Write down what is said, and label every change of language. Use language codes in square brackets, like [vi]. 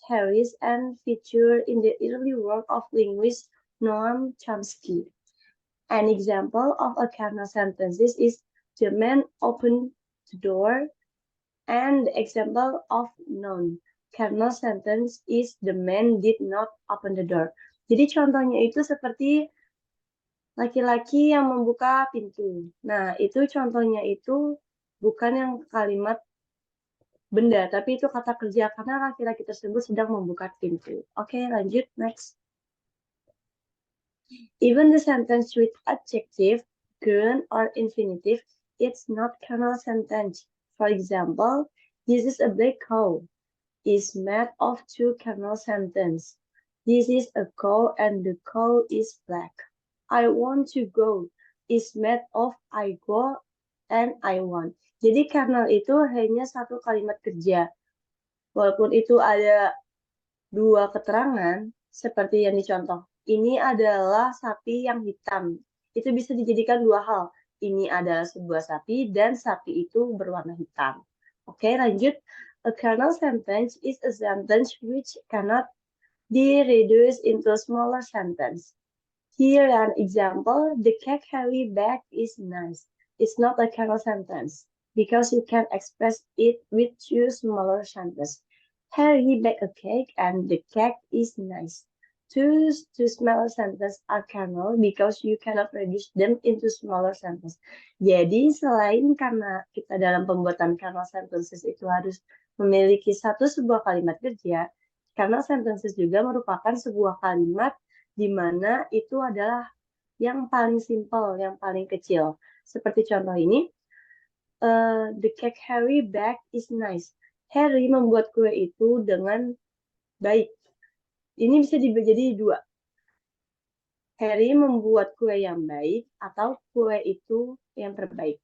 [en] Harris and featured in the early work of linguist Noam Chomsky. An example of a kernel sentence is the man opened the door, and the example of non-kernel sentence is the man did not open the door. [id] Jadi contohnya itu seperti Laki-laki yang membuka pintu. Nah, itu contohnya itu bukan yang kalimat benda, tapi itu kata kerja karena laki-laki tersebut sedang membuka pintu. Oke, lanjut, next. [en] Even the sentence with adjective, gerund, or infinitive, it's not kernel sentence. For example, this is a black cow is made of two kernel sentence. This is a cow and the cow is black. I want to go is made of I go and I want. [id] Jadi kernel itu hanya satu kalimat kerja. Walaupun itu ada dua keterangan, seperti yang dicontoh. Ini adalah sapi yang hitam. Itu bisa dijadikan dua hal. Ini adalah sebuah sapi dan sapi itu berwarna hitam. Oke, lanjut. [en] A kernel sentence is a sentence which cannot be reduced into smaller sentence. Here an example, the cake Harry baked is nice. It's not a kernel sentence because you can express it with two smaller sentences. Harry baked a cake and the cake is nice. Two smaller sentences are kernel because you cannot reduce them into smaller sentences. [id] Jadi selain karena kita dalam pembuatan kernel sentences itu harus memiliki sebuah kalimat kerja, kernel sentences juga merupakan sebuah kalimat di mana itu adalah yang paling simple, yang paling kecil. Seperti contoh ini, [en] the cake Harry baked is nice. [id] Harry membuat kue itu dengan baik. Ini bisa jadi dua. Harry membuat kue yang baik atau kue itu yang terbaik.